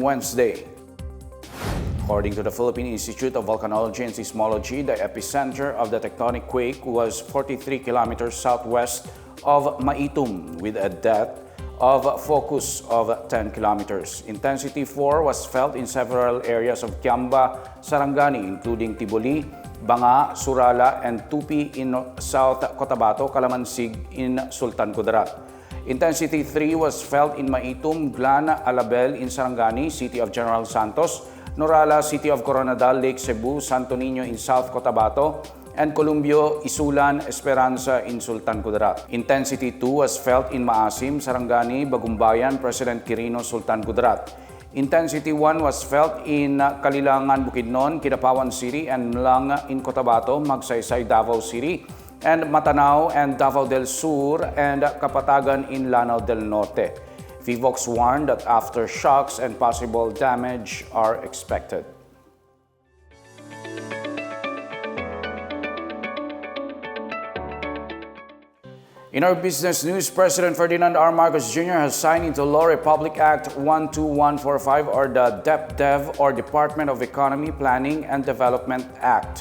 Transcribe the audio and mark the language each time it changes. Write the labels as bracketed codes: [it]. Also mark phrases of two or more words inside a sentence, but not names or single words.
[en] Wednesday. According to the Philippine Institute of Volcanology and Seismology, the epicenter of the tectonic quake was 43 kilometers southwest of Maitum with a depth of focus of 10 kilometers. Intensity 4 was felt in several areas of Kiamba, Sarangani, including Tiboli, Banga, Surala, and Tupi in South Cotabato, Calamansig in Sultan Kudarat. Intensity 3 was felt in Maitum, Glan, Alabel in Sarangani, City of General Santos, Norala, City of Coronadal, Lake Cebu, Santo Niño in South Cotabato, and Columbio, Isulan, Esperanza in Sultan Kudarat. Intensity 2 was felt in Maasim, Sarangani, Bagumbayan, President Quirino, Sultan Kudarat. Intensity 1 was felt in Kalilangan, Bukidnon, Kidapawan City, and Lang in Cotabato, Magsaysay, Davao City, and Matanao and Davao del Sur, and Kapatagan in Lanao del Norte. VIVOX warned that aftershocks and possible damage are expected. In our business news, President Ferdinand R. Marcos Jr. has signed into law Republic Act 12145, or the DEPDev, or Department of Economy, Planning and Development Act.